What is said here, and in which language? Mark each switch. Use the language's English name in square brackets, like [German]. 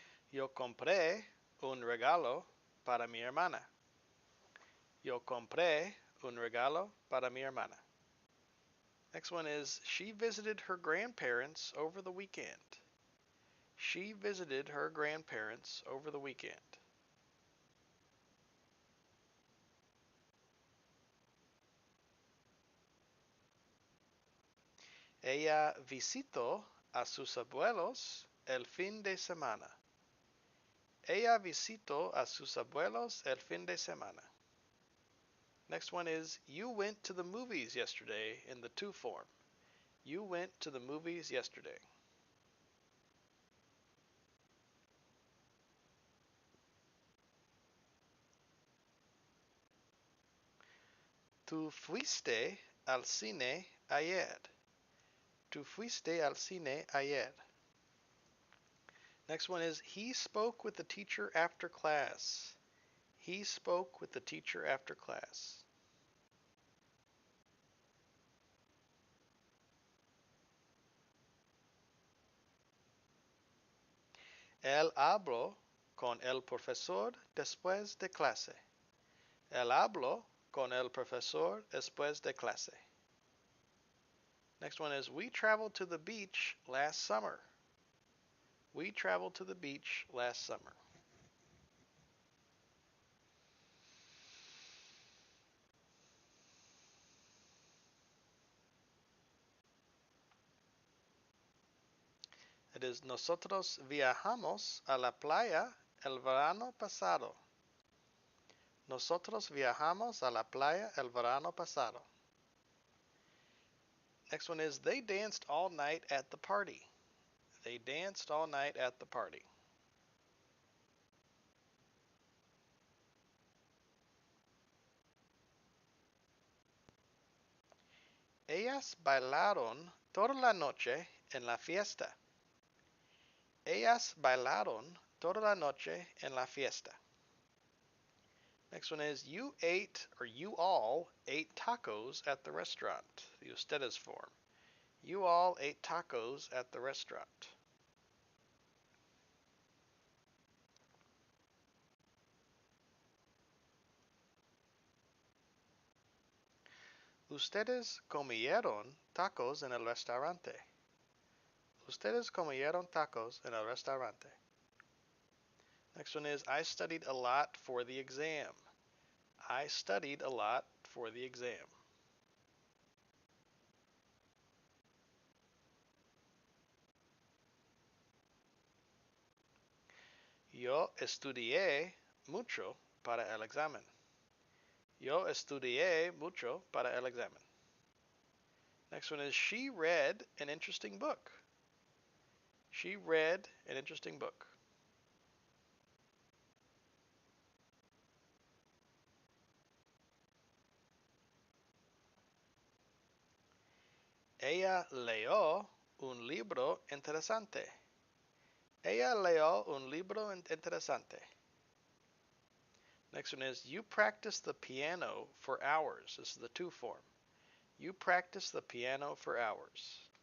[Spanish] Yo compré un regalo para mi hermana. Yo compré un regalo para mi hermana. [English] Next one is, she visited her grandparents over the weekend. She visited her grandparents over the weekend. [Spanish] Ella visitó a sus abuelos el fin de semana. Ella visitó a sus abuelos el fin de semana. [English] Next one is, you went to the movies yesterday in the to form. You went to the movies yesterday. [Spanish] Tú fuiste al cine ayer. Tú fuiste al cine ayer. [English] Next one is, he spoke with the teacher after class. He spoke with the teacher after class. [Spanish] Él habló con el profesor después de clase. Él habló con el profesor después de clase. [English] Next one is, we traveled to the beach last summer. We traveled to the beach last summer. It is, [Spanish] nosotros viajamos a la playa el verano pasado. Nosotros viajamos a la playa el verano pasado. [English] Next one is, they danced all night at the party. They danced all night at the party. [Spanish] Ellas bailaron toda la noche en la fiesta. Ellas bailaron toda la noche en la fiesta. [English] Next one is, you ate, or you all ate tacos at the restaurant. The ustedes form. You all ate tacos at the restaurant. [Spanish] Ustedes comieron tacos en el restaurante. Ustedes comieron tacos en el restaurante. [English] Next one is, I studied a lot for the exam. I studied a lot for the exam. [Spanish] Yo estudié mucho para el examen. Yo estudié mucho para el examen. [English] Next one is she read an interesting book. She read an interesting book. [Spanish] Ella leyó un libro interesante. Ella leyó un libro interesante. [English] Next one is you practice the piano for hours. This is the to form. You practice the piano for hours.